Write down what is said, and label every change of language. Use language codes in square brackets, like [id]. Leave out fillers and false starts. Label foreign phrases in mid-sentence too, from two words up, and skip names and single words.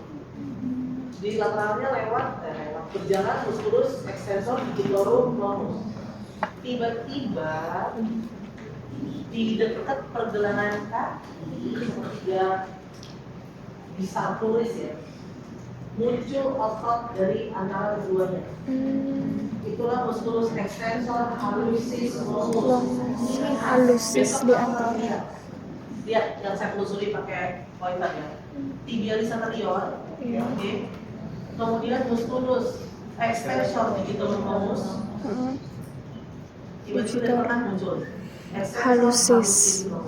[id] Di lateralnya lewat berjalan [la] musculus extensor digitorumus. [id] Tiba-tiba di dekat pergelangan kaki ya bisa tulis ya, muncul otot dari antara keduanya. [la] Itulah musculus extensor hallucis longus. [id] Hallucis di antara. Lihat yang saya telusuri pakai pointer ya. [la] Tibialis anterior, oke. Kemudian musculus extensor digitorumus. [id] Tiba-tiba dari tengah muncul Hallucis.